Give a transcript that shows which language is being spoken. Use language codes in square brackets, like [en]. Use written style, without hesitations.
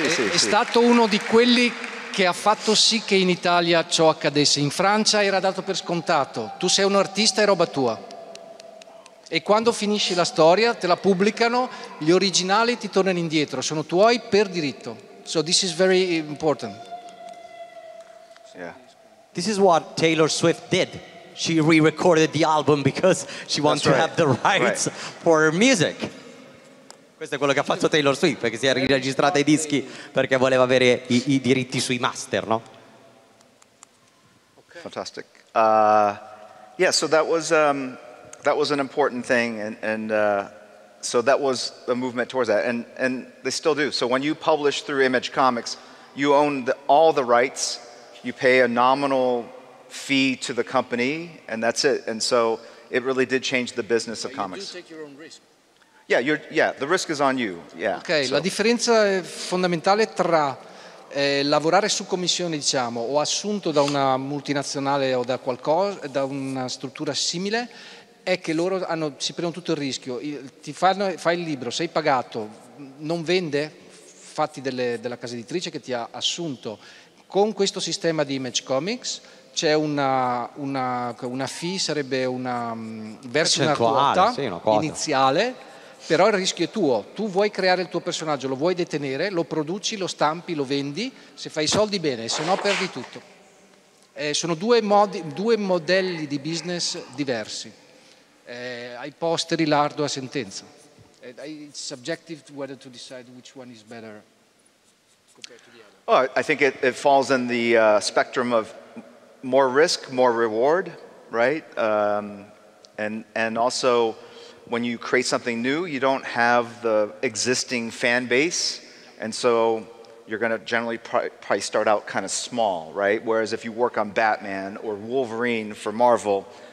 [it] È stato uno di quelli che ha fatto sì che in Italia ciò accadesse. In Francia era dato per scontato. Tu sei un artista, è roba tua. E quando finisci la storia, te la pubblicano, gli originali ti tornano indietro, sono tuoi per diritto. [en] So this is very important. Yeah. This is what Taylor Swift did. She re-recorded the album because she wants to have the rights for her music. [it] Questo è quello che ha fatto Taylor Swift, perché si è riregistrata i dischi perché voleva avere i diritti sui master, no? [en] Okay. Fantastic. Yeah, so that was an important thing, and so that was a movement towards that, and they still do. So when you publish through Image Comics, you own all the rights. You pay a nominal fee to the company, and that's it. And so it really did change the business of comics. You do take your own risk. Yeah, the risk is on you. Yeah. [it] Ok, la differenza fondamentale tra lavorare su commissione, diciamo, o assunto da una multinazionale o da qualcosa, da una struttura simile, è che loro si prendono tutto il rischio. Fai il libro, sei pagato, non vende, fatti della casa editrice che ti ha assunto. Con questo sistema di Image Comics c'è una fee, sarebbe verso una quota iniziale, però il rischio è tuo. Tu vuoi creare il tuo personaggio, lo vuoi detenere, lo produci, lo stampi, lo vendi, se fai i soldi bene, se no perdi tutto. Sono due modelli di business diversi. Ai posteri l'ardua sentenza. [en] It's subjective whether to decide which one is better compared to the other. Oh, I think it falls in the spectrum of more risk, more reward, right? And also, when you create something new, you don't have the existing fan base, and so you're going to generally probably start out kind of small, right? Whereas if you work on Batman or Wolverine for Marvel,